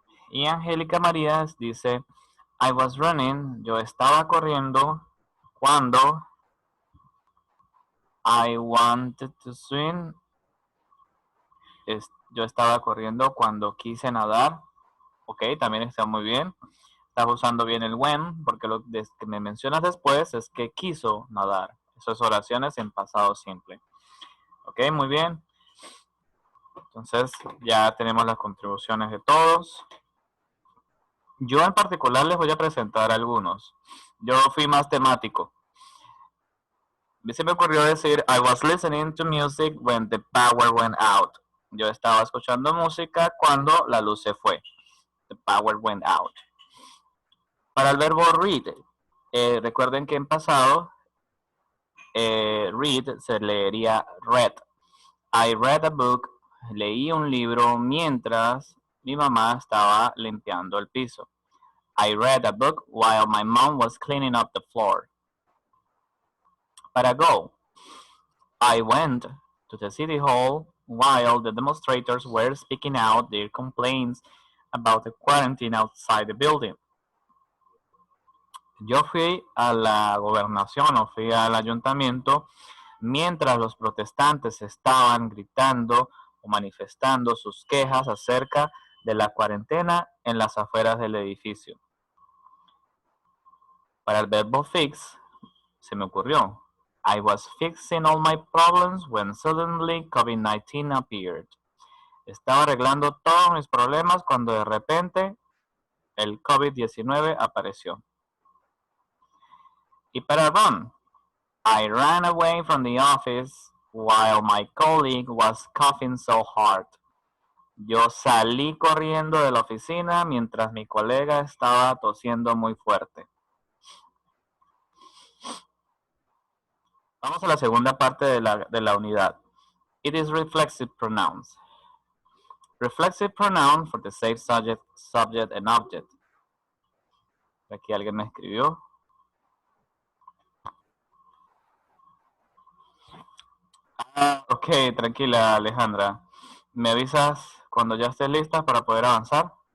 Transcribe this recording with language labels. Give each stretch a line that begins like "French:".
Spanish: Y Angélica Marías dice,
English: I was running,
Spanish: yo estaba corriendo cuando
English: I wanted to swim.
Spanish: Yo estaba corriendo cuando quise nadar. Ok, también está muy bien. Estás usando bien el when, porque lo que me mencionas después es que quiso nadar. Eso es oraciones en pasado simple. Ok, muy bien. Entonces ya tenemos las contribuciones de todos. Yo en particular les voy a presentar algunos. Yo fui más temático. Se me ocurrió decir,
English: I was listening to music when the power went out.
Spanish: Yo estaba escuchando música cuando la luz se fue.
English: The power went out.
Spanish: Para el verbo read, recuerden que en pasado, read se leería read.
English: I read a book,
Spanish: leí un libro mientras mi mamá estaba limpiando el piso.
English: I read a book while my mom was cleaning up the floor.
Spanish: Para go,
English: I went to the city hall while the demonstrators were speaking out their complaints about the quarantine outside the building.
Spanish: Yo fui a la gobernación o fui al ayuntamiento mientras los protestantes estaban gritando o manifestando sus quejas acerca de la cuarentena en las afueras del edificio. Para el verbo fix, se me ocurrió.
English: I was fixing all my problems when suddenly COVID-19 appeared.
Spanish: Estaba arreglando todos mis problemas cuando de repente el COVID-19 apareció. Y para run,
English: I ran away from the office while my colleague was coughing so hard.
Spanish: Yo salí corriendo de la oficina mientras mi colega estaba tosiendo muy fuerte. Vamos a la segunda parte de la unidad.
English: It is reflexive pronouns. Reflexive pronoun for the same subject and object.
Spanish: Aquí alguien me escribió. Ok, tranquila Alejandra. ¿Me avisas cuando ya estés lista para poder avanzar?